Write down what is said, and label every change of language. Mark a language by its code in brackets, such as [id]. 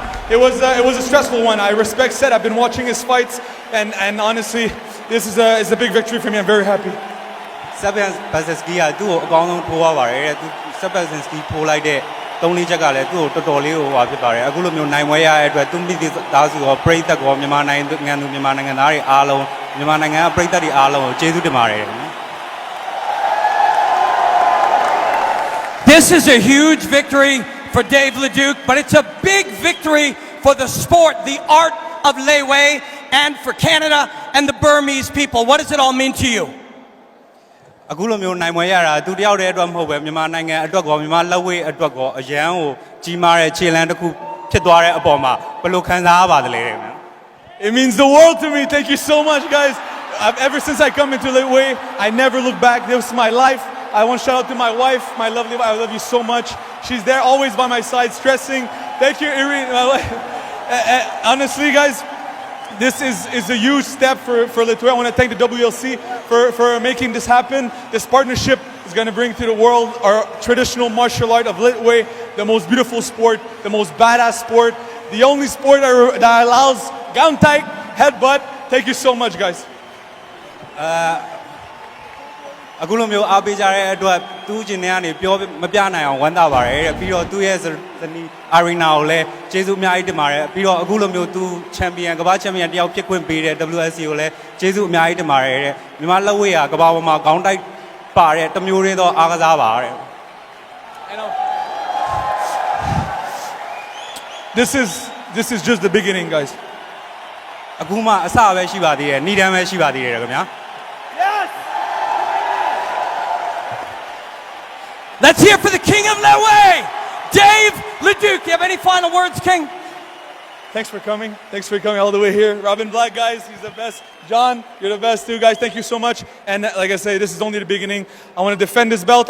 [en] It was a stressful one. I respect Seth. I've been watching his fights, and honestly, this is a big victory for me. I'm very happy. [my] Seth Baczynski ကသူ့ကိုအကောင်းဆုံးထိုးသွားပါတယ်တဲ့သူ Seth Baczynski ထိုးလိုက်တဲ့3-4ချက်ကလည်းသူ့ကိုတော်တော်လေးဟိုပါဖြစ်ပါတယ်အခုလိုမျိုးနိုင်ပွဲရတဲ့အတွက်သူမိသားစုရောပရိသတ်ရောမြန်မာနိုင်ငံသူမြန်မာနိုင်ငံသားတွေအားလုံးမြန်မာနိုင်ငံကပရိသတ်တွေအားလုံးကိုကျေးဇူးတင်ပါတယ် [en] This is a huge victory for Dave Leduc, but it's a big victory for the sport, the art of Lei Wei, and for Canada and the Burmese people. What does it all mean to you? [my] အခုလိုမျိုးနိုင်ပွဲရတာသူတယောက်တည်းအတွက်မဟုတ်ပဲမြန်မာနိုင်ငံအတွက်ကောမြန်မာလက်ဝဲအတွက်ကောအရန်ကိုကြီးမားတဲ့ခြေလှမ်းတစ်ခုဖြစ်သွားတဲ့အပေါ်မှာဘယ်လိုခံစားရပါသလဲ [en] It means the world to me. Thank you so much, guys. Ever since I come into Lei Wei, I never look back. This is my life. I want to shout out to my wife, my lovely wife. I love you so much. She's there always by my side, stressing. Thank you, Irene. Honestly, guys, this is a huge step for Lithuania. I want to thank the WLC for making this happen. This partnership is going to bring to the world our traditional martial art of Litway, the most beautiful sport, the most badass sport, the only sport that allows gantai, headbutt. Thank you so much, guys. [my] အခုလိုမျိုးအားပေးကြတဲ့အတွက်သူ့ကျင်နေကနေပြောမပြနိုင်အောင်ဝမ်းသာပါတယ်တဲ့ပြီးတော့သူ့ရဲ့ဇနီး Arena ကိုလည်းကျေးဇူးအများကြီးတင်ပါတယ်ပြီးတော့အခုလိုမျိုးသူချန်ပီယံကမ္ဘာချန်ပီယံတယောက်ဖြစ်ခွင့်ပေးတဲ့ WLC ကိုလည်းကျေးဇူးအများကြီးတင်ပါတယ်တဲ့မြန်မာလက်ဝဲကကမ္ဘာပေါ်မှာခေါင်းတိုက်ပါတဲ့တမျိုးရင်းသောအားကစားပါတဲ့ [en] This is just the beginning, guys. [my] အခုမှအစပဲရှိပါသေးတယ်ဏ္ဍန်ပဲရှိပါသေးတယ်ခင်ဗျာ [en] Let's hear for the King of Lei Wei, Dave Leduc. Do you have any final words, King? Thanks for coming. Thanks for coming all the way here. Robin Black, guys, he's the best. John, you're the best too, guys. Thank you so much. And like I say, this is only the beginning. I want to defend this belt.